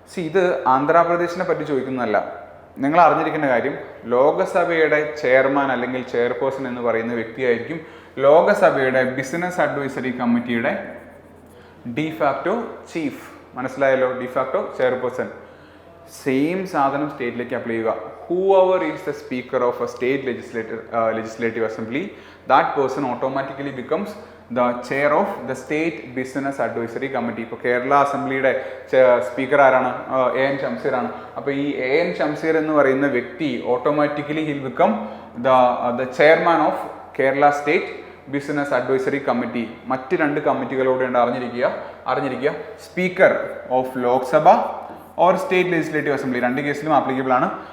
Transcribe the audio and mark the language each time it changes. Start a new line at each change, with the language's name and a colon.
Malayalam: ഇത് ആന്ധ്രാപ്രദേശിനെ പറ്റി ചോദിക്കുന്നതല്ല. നിങ്ങൾ അറിഞ്ഞിരിക്കേണ്ട കാര്യം, ലോകസഭയുടെ ചെയർമാൻ അല്ലെങ്കിൽ ചെയർപേഴ്സൺ എന്ന് പറയുന്ന വ്യക്തിയായിരിക്കും ലോകസഭയുടെ ബിസിനസ് അഡ്വൈസറി കമ്മിറ്റിയുടെ ഡിഫാക്ടോ ചീഫ്. മനസ്സിലായല്ലോ? De facto chairperson. സെയിം സാധനം സ്റ്റേറ്റിലേക്ക് അപ്ലൈ ചെയ്യുക.
English: whoever is the speaker of a state legislative assembly, that person automatically becomes the chair of the state business advisory committee.
Malayalam: ഇപ്പോൾ Kerala അസംബ്ലിയുടെ speaker ആരാണ്? AN Shamseer ആണ്. അപ്പോൾ ഈ
English: AN Shamseer
Malayalam: എന്ന് പറയുന്ന വ്യക്തി
English: Automatically he'll become the chairman of Kerala state business advisory committee.
Malayalam: മറ്റ് 2 കമ്മിറ്റികളോട് അറിഞ്ഞിരിക്കുക.
English: speaker of Lok Sabha or state legislative assembly,
Malayalam: 2 കേസിലും ആപ്ലിക്കബിൾ ആണ്.